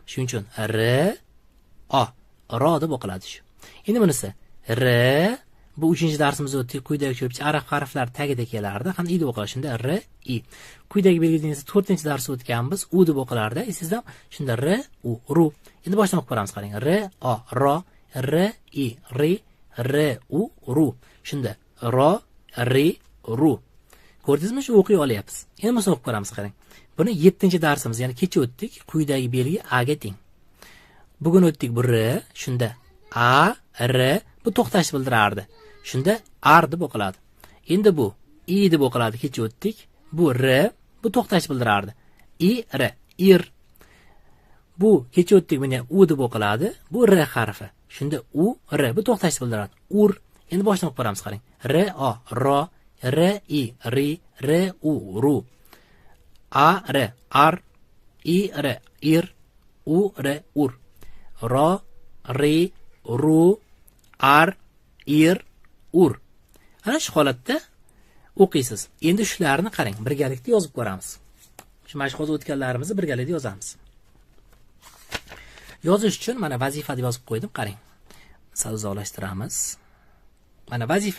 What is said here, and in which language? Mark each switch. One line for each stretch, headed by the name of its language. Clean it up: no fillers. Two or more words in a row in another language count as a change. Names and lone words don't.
Uzbek: Shuning uchun r o ro deb o'qiladi shu. Endi bunisi r, bu 3-darsimizda o'tdik, quyidagi cho'pcha arab harflari tagida kelardi, hamda i deb o'qiladi. Shunda r i. Quyidagi belgidan 4-darsda o'tganmiz, u deb o'qilardi. Esingizda shunda r u ru. Endi boshdan o'qib ko'ramiz, qarang. R o ro, r i ri, r u ru. Shunda ro, ri, ru. Ko'rdingizmi, shu o'qiy olyapmiz. Endi buni o'qib ko'ramiz, qarang. Buni 7-darsimiz, ya'ni kecha o'tdik, quyidagi belgi a ga teng. Bugun o'tdik bu r, shunda a, r, bu to'xtashni bildirardi. Shunda ar deb o'qiladi. Endi bu i deb o'qiladi, kecha o'tdik. Bu r, bu to'xtashni bildirardi. I, r, ir. Bu kecha o'tdik, buni u deb o'qiladi. Bu r harfi. Shunda u, r, bu to'xtashni bildiradi. Ur. Endi boshdan o'qib ko'ramiz, qarang. R o ro, r i ri, r u ru. A r ar, i r ir, u r ur. Ro, ri, ru, ar, ir, ur. Ana shu holatda o'qiysiz. Endi shularni qarang, birgalikda yozib ko'ramiz. Shu mashg'ulot o'tganlarimizni birgalikda yozamiz. Yozish uchun mana vazifa deb yozib qo'ydim, qarang. Savzolashtiramiz. Mana vazifa.